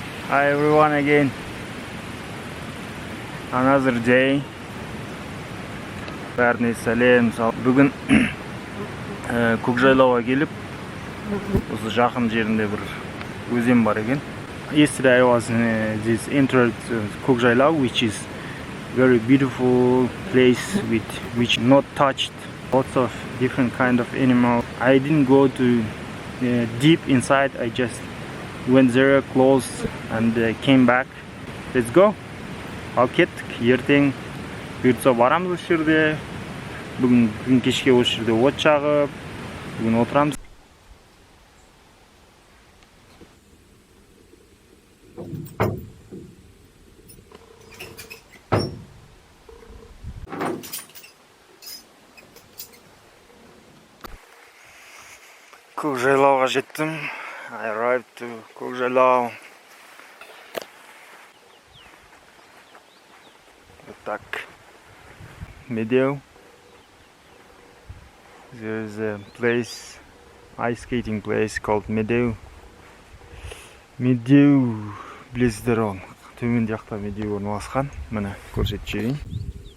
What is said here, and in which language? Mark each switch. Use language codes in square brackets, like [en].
[en] Hi everyone again. Another day. [kk] Бәріне сәлем. Бүгін көкжайлауға келіп, осы жақын жерінде бір өзен бар екен. [en] Yesterday I was in this entered көкжайлау, which is very beautiful place with which not touched. Lots of different kind of animals. I didn't go to deep inside. I just went there close and came back. Let's go. [kk] Ал кеттік. Ертең бұйыртса барамыз осы жерде. Бүгін кешке осы жерде от жағып, бүгін отырамыз. Көкжайлауға жеттім. [en] I arrived to көкжайлау. [ru] Вот так. Медеу. [en] There's a place, ice skating place called Медеу. [kk] Медеу, білесіздер оны. Төмен жақта Медеу орналасқан. Міне көрсетіп жіберейін.